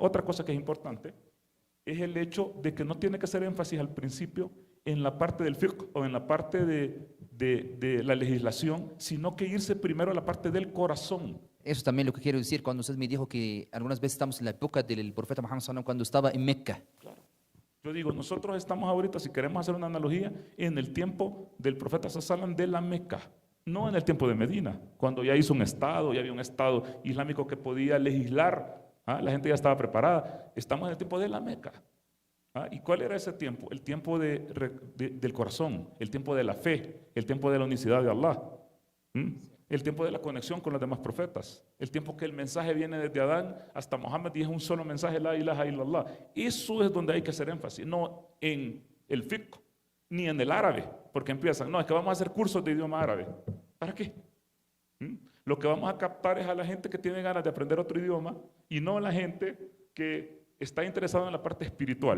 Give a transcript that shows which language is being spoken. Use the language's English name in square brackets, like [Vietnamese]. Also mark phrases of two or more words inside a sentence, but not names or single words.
[Spanish] Otra cosa que es importante es el hecho de que no tiene que hacer énfasis al principio en la parte del fiqh o en la parte de la legislación, sino que irse primero a la parte del corazón. Eso también lo que quiero decir cuando usted me dijo que algunas veces estamos en la época del profeta Muhammad [Arabic] صلى الله عليه وسلم [Spanish] cuando estaba en Mecca. Claro. Yo digo, nosotros estamos ahorita, si queremos hacer una analogía, en el tiempo del profeta [Arabic] صلى الله عليه وسلم [Spanish] de la Meca, no en el tiempo de Medina, cuando ya hizo un estado, ya había un estado islámico que podía legislar, la gente ya estaba preparada. Estamos en el tiempo de la Meca. ¿Y cuál era ese tiempo? El tiempo del corazón, el tiempo de la fe, el tiempo de la unicidad de Allah, el tiempo de la conexión con los demás profetas, el tiempo que el mensaje viene desde Adán hasta Mohammed y es un solo mensaje, [Arabic] لا إله إلا الله. [Spanish] Eso es donde hay que hacer énfasis, no en el fiqh ni en el árabe, porque empiezan, no, es que vamos a hacer cursos de idioma árabe. ¿Para qué? Lo que vamos a captar es a la gente que tiene ganas de aprender otro idioma y no a la gente que está interesado en la parte espiritual.